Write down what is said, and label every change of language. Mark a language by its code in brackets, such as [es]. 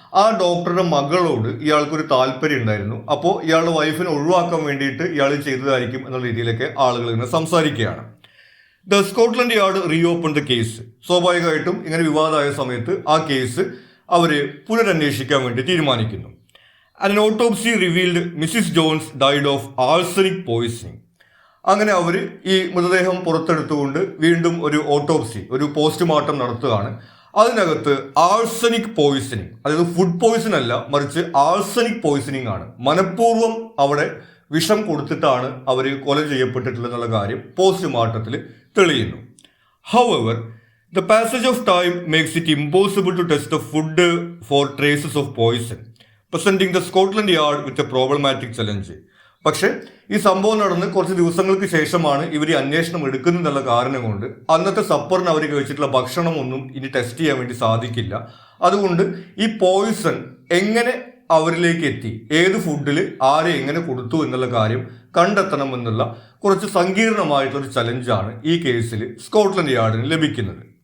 [ml] ആ ഡോക്ടറുടെ മകളോട് ഇയാൾക്കൊരു താല്പര്യം ഉണ്ടായിരുന്നു. അപ്പോൾ ഇയാളുടെ വൈഫിനെ ഒഴിവാക്കാൻ വേണ്ടിയിട്ട് ഇയാൾ ചെയ്തതായിരിക്കും എന്നുള്ള രീതിയിലൊക്കെ ആളുകൾ ഇങ്ങനെ സംസാരിക്കുകയാണ്. [en] The Scotland Yard reopen the case. [ml] സ്വാഭാവികമായിട്ടും ഇങ്ങനെ വിവാദമായ സമയത്ത് ആ കേസ് അവർ പുനരന്വേഷിക്കാൻ വേണ്ടി തീരുമാനിക്കുന്നു. [en] An autopsy revealed Mrs. Jones died of arsenic poisoning. [ml] അങ്ങനെ അവർ ഈ മൃതദേഹം പുറത്തെടുത്തുകൊണ്ട് വീണ്ടും ഒരു ഓട്ടോപ്സി, ഒരു പോസ്റ്റ്മോർട്ടം നടത്തുകയാണ്. അതിനകത്ത് ആർസനിക് പോയിസണിങ്, അതായത് ഫുഡ് പോയിസൺ അല്ല, മറിച്ച് ആർസനിക് പോയിസണിങ് ആണ്. മനഃപൂർവ്വം അവിടെ വിഷം കൊടുത്തിട്ടാണ് അവർ കൊല ചെയ്യപ്പെട്ടിട്ടുള്ളതെന്നുള്ള കാര്യം പോസ്റ്റ്മോർട്ടത്തിൽ തെളിയുന്നു. [en] However, the passage of time makes it impossible to test the food for traces of poison, presenting the Scotland Yard with a problematic challenge. [ml] പക്ഷെ ഈ സംഭവം നടന്ന് കുറച്ച് ദിവസങ്ങൾക്ക് ശേഷമാണ് ഇവർ അന്വേഷണം എടുക്കുന്നതെന്നുള്ള കാരണം കൊണ്ട് അന്നത്തെ സപ്പറിന് അവർ കഴിച്ചിട്ടുള്ള ഭക്ഷണമൊന്നും ഇനി ടെസ്റ്റ് ചെയ്യാൻ വേണ്ടി സാധിക്കില്ല. അതുകൊണ്ട് ഈ പോയിസൺ എങ്ങനെ അവരിലേക്ക് എത്തി, ഏത് ഫുഡിൽ ആരെ എങ്ങനെ കൊടുത്തു എന്നുള്ള കാര്യം കണ്ടെത്തണം എന്നുള്ള കുറച്ച് സങ്കീർണമായിട്ടുള്ളൊരു ചലഞ്ചാണ് ഈ കേസിൽ സ്കോട്ട്ലൻഡ് യാർഡിന് ലഭിക്കുന്നത്.